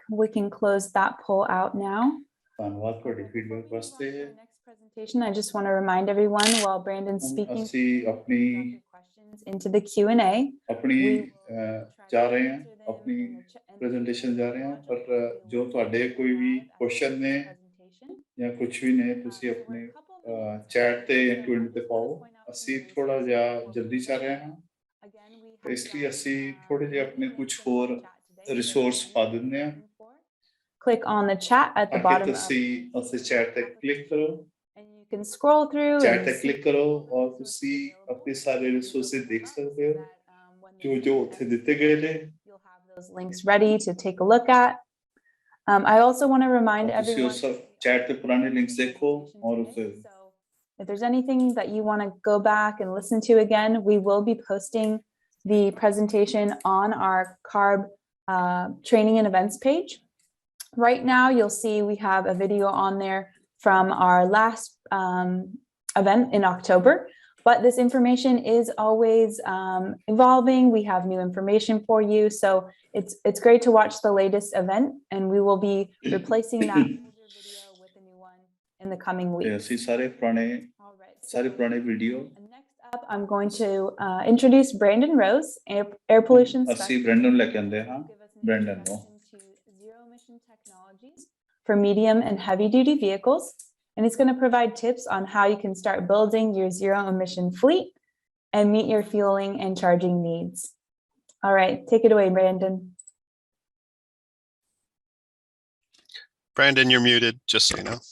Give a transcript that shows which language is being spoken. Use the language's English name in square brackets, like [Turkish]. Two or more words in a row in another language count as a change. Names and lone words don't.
[English] We can close that poll out now. [Punjabi] ਧੰਨਵਾਦ ਤੁਹਾਡੀ ਫੀਡਬੈਕ ਵਾਸਤੇ [English] Next presentation, I just want to remind everyone while Brandon's speaking, [Punjabi] ਅਸੀਂ ਆਪਣੀ [English] questions into the Q&A. [Punjabi] ਆਪਣੀ ਜਾ ਰਹੇ ਹਾਂ ਆਪਣੀ ਪ੍ਰੈਜੈਂਟੇਸ਼ਨ ਜਾ ਰਹੇ ਹਾਂ ਪਰ ਜੋ ਤੁਹਾਡੇ ਕੋਈ ਵੀ ਕੁਐਸਚਨ ਨੇ ਜਾਂ ਕੁਝ ਵੀ ਨੇ ਤੁਸੀਂ ਆਪਣੇ ਚੈਟ ਤੇ ਜਾਂ Q&A ਤੇ ਪਾਓ ਅਸੀਂ ਥੋੜਾ ਜਿਹਾ ਜਲਦੀ ਚੱਲ ਰਹੇ ਹਾਂ ਇਸ ਲਈ ਅਸੀਂ ਥੋੜੇ ਜਿਹੇ ਆਪਣੇ ਕੁਝ ਹੋਰ ਰਿਸੋਰਸ ਪਾ ਦਿੰਦੇ ਹਾਂ [English] Click on the chat at the bottom. [Punjabi] ਤੁਸੀਂ ਉਸੇ ਚੈਟ ਤੇ ਕਲਿੱਕ ਕਰੋ [English] And you can scroll through. [Punjabi] ਚੈਟ ਤੇ ਕਲਿੱਕ ਕਰੋ ਔਰ ਤੁਸੀਂ ਆਪਣੇ ਸਾਰੇ ਰਿਸੋਰਸ ਦੇਖ ਸਕਦੇ ਹੋ ਜੋ ਉੱਥੇ ਦਿੱਤੇ ਗਏ ਨੇ [English] You'll have those links ready to take a look at. I also want to remind everyone. [Punjabi] ਤੁਸੀਂ ਉਸ ਚੈਟ ਤੇ ਪੁਰਾਣੇ ਲਿੰਕਸ ਦੇਖੋ ਔਰ ਉਸੇ [English] If there's anything that you want to go back and listen to again, we will be posting the presentation on our CARB training and events page. Right now, you'll see we have a video on there from our last event in October, but this information is always evolving. We have new information for you, so it's great to watch the latest event, and we will be replacing that older video with a new one in the coming weeks. [Punjabi] ਸਾਰੇ ਪੁਰਾਣੇ ਵੀਡੀਓ [English] Next up, I'm going to introduce Brandon Rose, air pollution specialist. [Punjabi] ਅਸੀਂ ਬ੍ਰੈਂਡਨ ਲੈ ਕੇ ਆਂਦੇ ਹਾਂ ਬ੍ਰੈਂਡਨ ਨੂੰ [English] Zero-Emission Technologies for medium and heavy-duty vehicles, and he's going to provide tips on how you can start building your zero-emission fleet and meet your fueling and charging needs. All right, take it away, Brandon. Brandon, you're muted, just so you know.